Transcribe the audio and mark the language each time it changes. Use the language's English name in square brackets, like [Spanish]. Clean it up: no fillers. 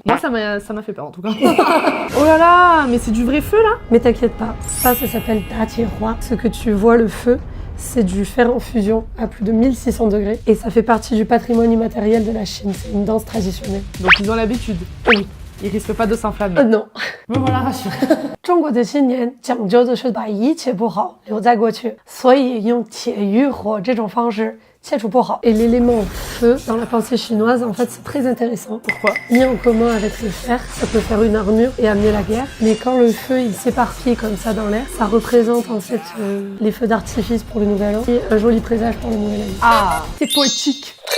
[French] Moi, ça m'a fait peur en tout cas. Oh là là, mais c'est du vrai feu là? Mais t'inquiète pas, ça s'appelle Dajihua. Ce que tu vois, le feu, c'est du fer en fusion à plus de 1600 degrés. Et ça fait partie du patrimoine immatériel de la Chine. C'est une danse traditionnelle. Donc ils ont l'habitude. Oui. Ils risquent pas de s'enflammer. Non. Me voilà rassurée. [Chinese] 中国的新年讲究的是把一切不好留在过去，所以用铁与火这种方式切除不好。 [French] Et l'élément feu dans la pensée chinoise, en fait, c'est très intéressant. Pourquoi? Mis en commun avec le fer, ça peut faire une armure et amener la guerre. Mais quand le feu il s'éparpille comme ça dans l'air, ça représente en fait les feux d'artifice pour le nouvel an et un joli présage pour le nouvel an. Ah, c'est poétique.